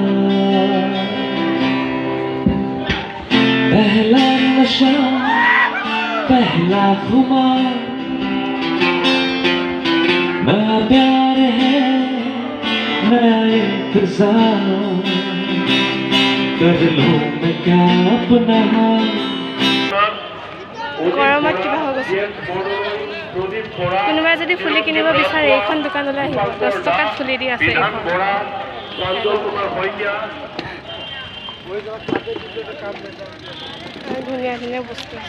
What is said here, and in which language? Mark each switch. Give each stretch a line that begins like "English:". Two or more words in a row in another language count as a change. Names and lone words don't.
Hindi: पहला नशा पहला खुमार, नया प्यार है नया इंतजार, कर लूं मैं क्या अपना हाल।
Assamese: গৰমত কিবা হৈ গৈছে। কোনোবাই যদি ফুলি কিনিব বিচাৰে এইখন দোকানলৈ আহিব, 10 টকাত ফুলি দি আছে। ধুনীয়া ধুনীয়া বস্তু আছে।